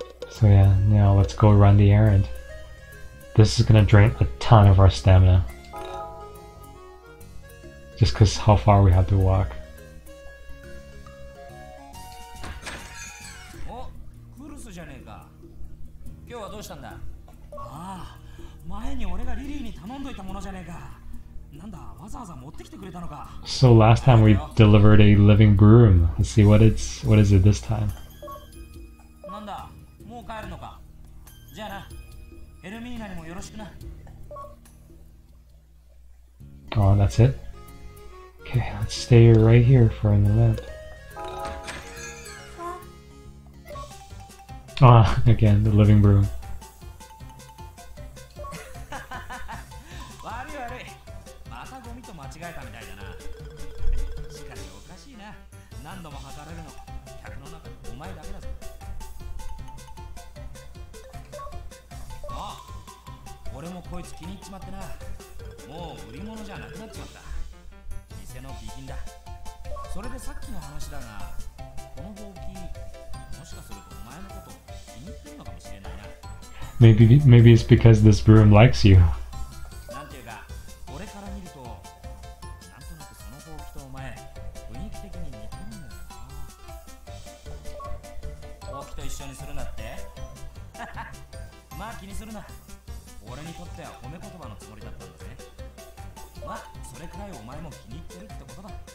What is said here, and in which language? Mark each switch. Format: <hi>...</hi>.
<en>So yeah, now let's go run the errand. This is gonna drain a ton of our stamina. Just cause how far we have to walk.</en> <ja>Oh, Culus じゃねえか。今日はどうしたんだ？ああ、前に俺がリリーに頼んどいたものじゃねえか。なんだ、わざわざ持ってきてくれたのか。</ja> <en>So last time we delivered a living broom. Let's see what is it this time.</en> <ja>なんだ、もう帰るのか。じゃあな、ヘルミーナにもよろしくな。</ja> <en>Oh, that's it? Okay, let's stay right here for an event. Ah, again, the living broom.</en> <ja>悪い悪い。またゴミと間違えたみたいだな。しかしおかしいな。何度も測れるの。客の中でお前だけだぞ。あ、俺もこいつ気に入っちまってな。もう売り物じゃなくなっちまった。店の備品だ。それでさっきの話だが、このほうき、もしかするとお前のこと気に入ってるのかもしれないな。</ja> <en>Maybe it's because this broom likes you.</en> <ja>なんていうか、俺から見ると、なんとなくそのほうきとお前、雰囲気的に似てるんだよな。ほうきと一緒にするなって？まあ気にするな。俺にとっては褒め言葉のつもりだったんだぜ。まあ、それくらいお前も気に入ってるってことだ。</ja>